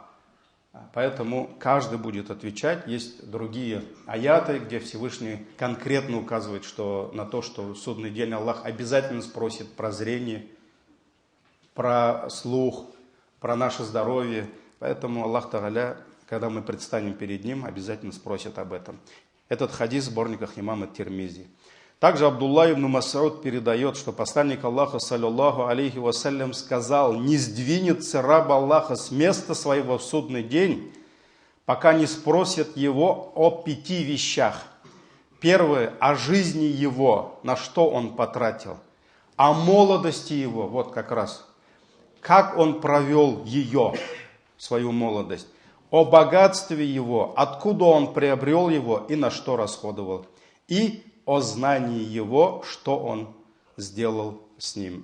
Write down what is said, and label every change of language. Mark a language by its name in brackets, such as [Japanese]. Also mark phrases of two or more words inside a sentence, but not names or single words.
[Russian] Поэтому каждый будет отвечать. Есть другие аяты, где Всевышний конкретно указывает на то, что в судный день Аллах обязательно спросит про зрение, про слух, про наше здоровье. Поэтому Аллах Тааля, когда мы предстанем перед Ним, обязательно спросит об этом. Этот хадис в сборниках имама Тирмизи. Также Абдулла ибн Мас'уд передает, что посланник Аллаха, [Arabic] صلى الله عليه وسلم, [Russian] сказал: не сдвинется раб Аллаха с места своего в судный день, пока не спросят его о 5 вещах. Первое, о жизни его, на что он потратил, о молодости его, вот как раз, как он провел ее, свою молодость, о богатстве его, откуда он приобрел его и на что расходовал, и о знании его, что он сделал с ним.